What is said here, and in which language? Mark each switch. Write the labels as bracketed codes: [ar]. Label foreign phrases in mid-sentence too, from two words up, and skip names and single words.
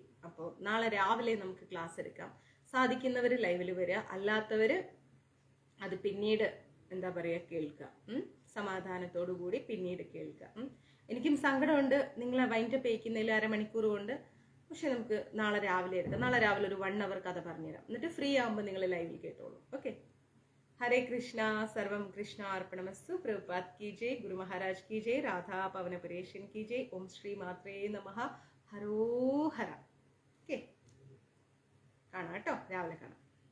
[ml] അപ്പോൾ നാളെ രാവിലെ നമുക്ക് ക്ലാസ് എടുക്കാം. സാധിക്കുന്നവർ ലൈവിൽ വരിക, അല്ലാത്തവർ അത് പിന്നീട് എന്താ പറയുക കേൾക്കുക. സമാധാനത്തോടു കൂടി പിന്നീട് കേൾക്കുക. എനിക്കും സങ്കടമുണ്ട് നിങ്ങളെ വൈൻഡപ്പ് ചെയ്യിക്കുന്നതിൽ 1/2 മണിക്കൂർ കൊണ്ട്. പക്ഷെ നമുക്ക് നാളെ രാവിലെ എടുക്കാം. നാളെ രാവിലെ ഒരു 1 hour കഥ പറഞ്ഞുതരാം. എന്നിട്ട് ഫ്രീ ആകുമ്പോൾ നിങ്ങൾ ലൈവിൽ കേട്ടോളൂ. ഓക്കെ. [hi] हरे कृष्णा सर्वम कृष्ण अर्पणमस्तु प्रभुपाद की जय गुरु महाराज की जय राधा पवन परेशन की जय ओम श्री मात्रे नमः हरो हर [ml] ഓക്കെ കാണാം കേട്ടോ രാവിലെ കാണാം